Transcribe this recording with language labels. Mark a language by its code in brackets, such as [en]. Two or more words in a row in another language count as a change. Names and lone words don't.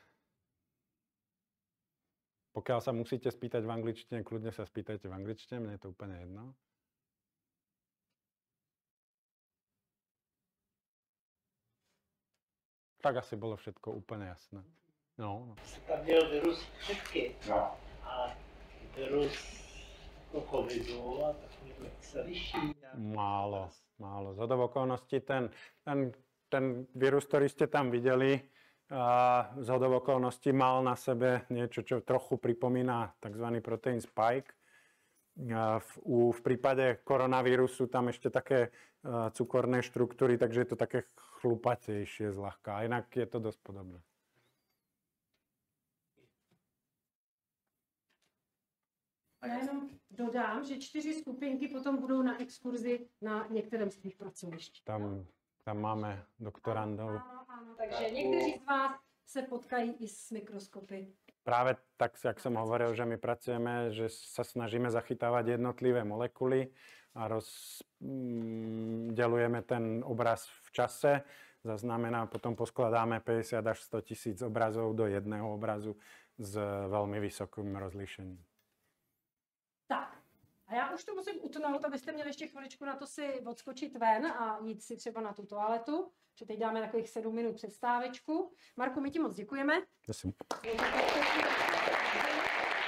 [sk] Pokiaľ sa musíte spýtať v angličtine, kľudne sa spýtajte v angličtine, mne je to úplne jedno. [cs] tak asi bylo všetko úplně jasné. No. Tam měl virus chřipky No. a virus covidu a takový se liší. [sk] Málo. Zhodou okolností ten virus, ktorý ste tam videli, zhodou okolností mal na sebe niečo, čo trochu pripomína tzv. Protein spike. V prípade koronavírusu tam ešte také cukorné štruktúry, takže je to také chlupatejšie zľahka. A inak je to dosť podobné. [cs] Já jenom dodám, že 4 skupinky potom budou na exkurzi na některém z těch pracovišť. [sk] Tam máme doktorandov. [cs] Ano, takže někteří z vás se potkají i s mikroskopy. [sk] Práve tak, jak som hovoril, že my pracujeme, že sa snažíme zachytávať jednotlivé molekuly a rozdeľujeme ten obraz v čase. Zaznamená, potom poskladáme 50 až 100 tisíc obrazov do jedného obrazu s veľmi vysokým rozlíšením. [cs] Tak, a já už to musím utnout, abyste měli ještě chviličku na to si odskočit ven a jít si třeba na tu toaletu, že teď dáme takových 7 minut přestávečku. Marku, my ti moc děkujeme. Prosím.